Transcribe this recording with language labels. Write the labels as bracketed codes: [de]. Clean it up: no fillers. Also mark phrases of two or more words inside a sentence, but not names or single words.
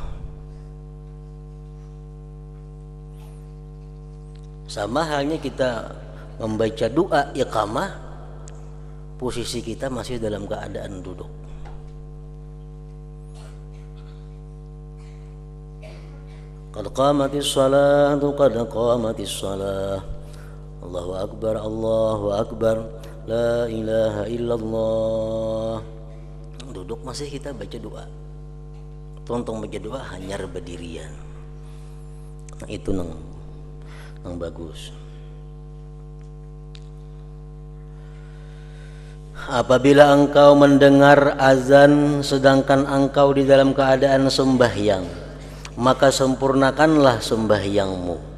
[id] Sama halnya kita membaca doa iqamah, posisi kita masih dalam keadaan duduk. [ar] قد قامت الصلاة، قد قامت الصلاة. الله أكبر، الله أكبر، لا إله إلا الله. [id] Duduk masih kita baca doa. Tontong baca doa hanya berdirian. Nah, itu nang bagus. Apabila engkau mendengar azan sedangkan engkau di dalam keadaan sembahyang, maka sempurnakanlah sembahyangmu.